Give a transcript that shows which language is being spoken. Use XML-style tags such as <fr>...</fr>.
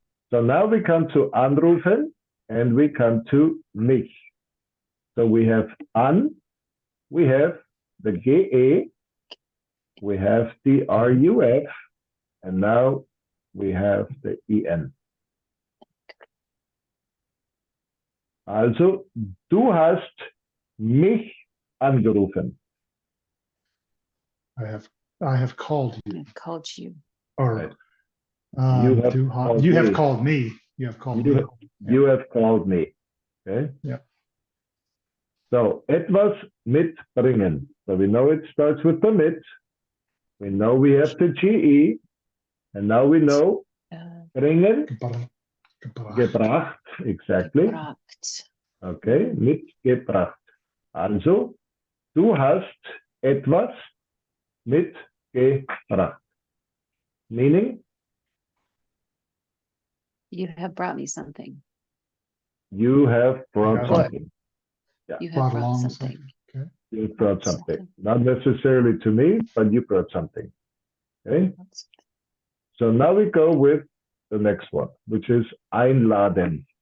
<en>So now we come to anrufen and we come to mich. So we have an, we have the GE, we have the RUF, and now we have the EN.</en> <de>Also, du hast mich angerufen.</de> <en>I have called you. I've called you. Or Right. you called have me. called me. You have called me. You have called me. Okay? Yeah.</en> <de>So, etwas mitbringen.</de> <en>So we know it starts with the mit. We know we have the GE. And now we know bringen, gebracht. Exactly.</en> <de>Gebracht. Okay, mitgebracht. Also, du hast etwas mitgebracht.</de> <en>Meaning, You have brought me something. you have brought Yeah. something. You have Brought brought along something. Okay. You brought something. Something. Not necessarily to me, but you brought something. Okay. That's- So now we go with the next one, which is einladen.</en>